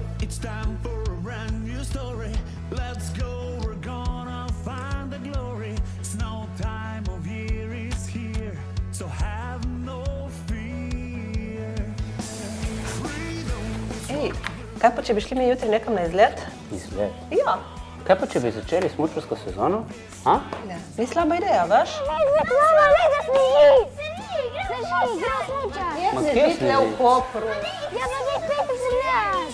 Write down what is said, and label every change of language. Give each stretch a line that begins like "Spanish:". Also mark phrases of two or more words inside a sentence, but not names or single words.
English: It's time for a brand new story. Let's go, we're gonna find the glory. Snow time of year is here, so have no fear. Freedom is
Slovenian: Ej, kaj pa, če bi šli mi jutri nekam na izlet? Izgled. Ja. Kaj pa, če bi začeli smučarsko sezono? A? Ni slaba ideja, veš? Mama, ne, da sneži! Gremo smučat! Ma kje si? v Kopru. Ja, pa zdaj spet izgledaš!